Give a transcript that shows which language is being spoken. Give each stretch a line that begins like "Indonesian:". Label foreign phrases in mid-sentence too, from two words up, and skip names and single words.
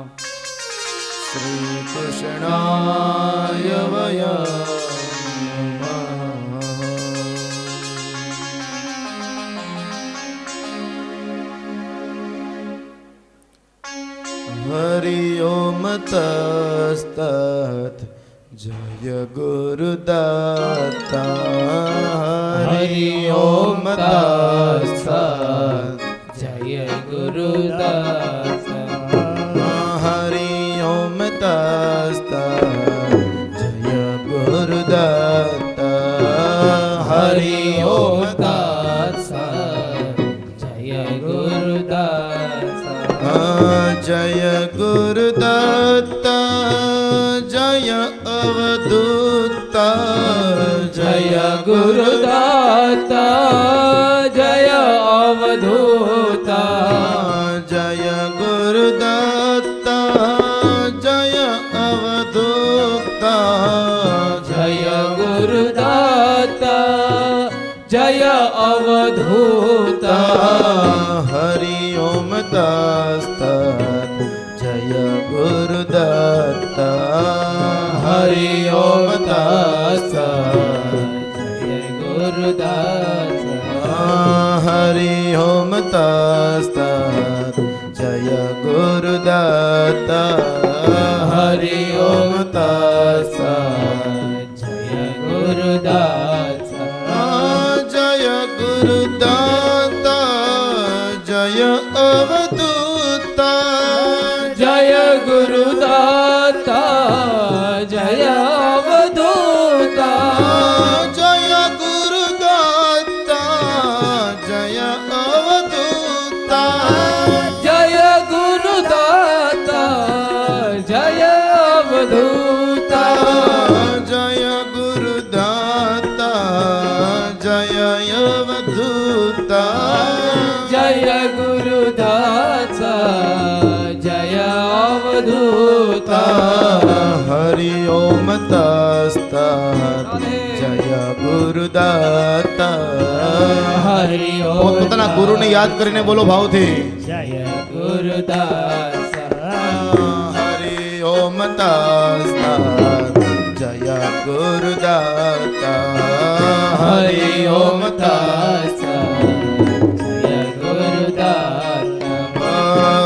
Hindi: श्रीकृष्णाय वयं नमः हरि ओम तस्तत् जय गुरुदत्त हरि ओम तस्तत् जय गुरुदास हरि ओम तस्तत् जय गुरुदत्त हरि ओम दास जय गुरुदास जय गुरुदत्त जय अवधूत जय गुरुदास जय अवधूत जय गुरुदत्त जय अवधूत जय गुरुदास जय अवधूत हरि ओम तस्तत् जय गुरुदत्त हरि ओम तस्तत् जय गुरुदास हरि ओम तस्तत् जय गुरुदत्त हरि ओम तस्तत् जय गुरुदास जय गुरुदत्त जय अवधूत जय गुरुदास जय अवधूत जय गुरुदत्त जय अवधूत जय गुरुदास जय अवधूत जय गुरुदत्त जय अवधूत जय गुरुदास जय अवधूत हरि ओम तस्तत् जय गुरुदत्त हरि ओम
Gujarati: પોતાના ગુરુને યાદ કરીને બોલો ભાવથી જય गुरुदास ઓમ તસ્તત જય ગુરુદાતા હરિ ઓમ તત્સત જય ગુરુદાતા